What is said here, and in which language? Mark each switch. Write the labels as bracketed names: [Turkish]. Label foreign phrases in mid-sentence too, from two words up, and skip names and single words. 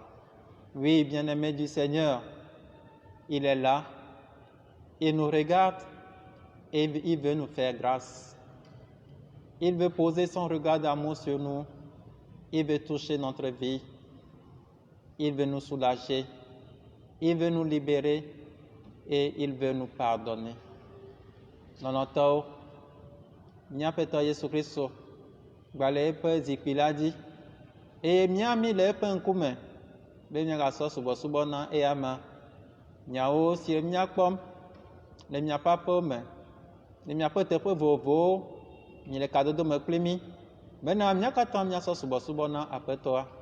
[French] Oui, bien-aimés du Seigneur, il est là, il nous regarde et il veut nous faire grâce. Il veut poser son regard d'amour sur nous, il veut toucher notre vie, il veut nous soulager, il veut nous libérer et il veut nous pardonner. Dans notre [Ewe] Miapeto Yesu Christo, gbale epe zikpi la dzi, eye miami le epe ŋkume, be miagasɔ subɔsubɔ na eya me. Nyawo si miakpɔm le miaƒe aƒewo me, le miaƒe teƒe vovovowo, mi le kadodo me kpli mi, bena mía katã miasɔ subɔsubɔ na Aƒetɔa.